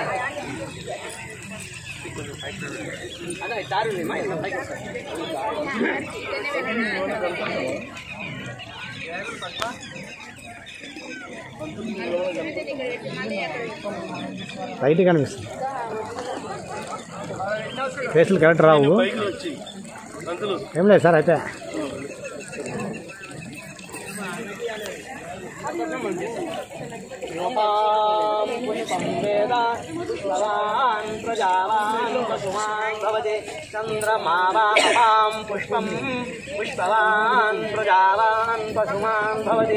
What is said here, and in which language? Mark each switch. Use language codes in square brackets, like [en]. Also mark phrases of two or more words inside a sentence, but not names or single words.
[te] రైట్ కనిపిస్తుంది [en] faces correct [te] రావు ఏం లేదు సార్ అయితే [sa] प्रजावान् पशुमान् भवते चन्द्रमावां पुष्पं पुष्पवान् प्रजावान् पशुमान् भवति।